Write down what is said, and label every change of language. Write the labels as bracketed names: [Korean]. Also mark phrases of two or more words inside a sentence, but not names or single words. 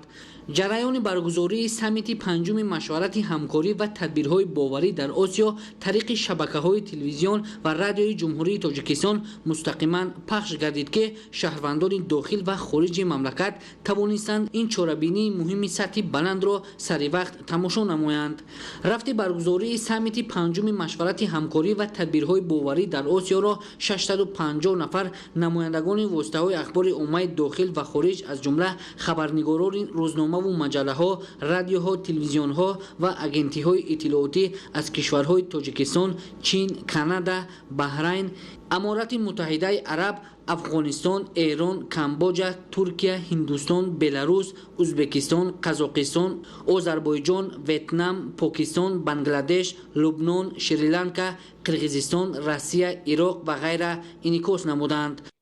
[Tajik] ҷараёни баргузории саммити панҷуми машварати ҳамкорӣ ва тадбирҳои боварӣ дар Осиё тариқи шабакаҳои телевизион ва радиои ҷумҳурии Тоҷикистон мустақиман пахш гардид ки шаҳрвандони дохил ва хориҷи мамлакат тавонистанд ин чорабинии муҳими сатҳи баландро саривақт тамошо намоянд. рафти баргузории саммити панҷуми машварати ҳамкорӣ ва тадбирҳои боварӣ дар Осиёро 650 нафар намояндагони воситаҳои ахбори оммаи дохил ва хориҷ аз ҷумла хабарнигорони рӯзномаву [Persian] روزنامه و مجله ها، رادیو ها، تلویزیون ها و اگنتی های اطلاعاتی از کشورهای تاجیکستان، چین، کانادا، بحرین، امارات متحده عرب، افغانستان، ایران، کامبوجا، ترکیه، هندوستان، بلاروس، ازبکستان، قزاقستان، آذربایجان، ویتنام، پاکستان، بنگلادش، لبنان، شریلانکا، قرقیزستان، روسیه، عراق و غیره انعکاس نمودند.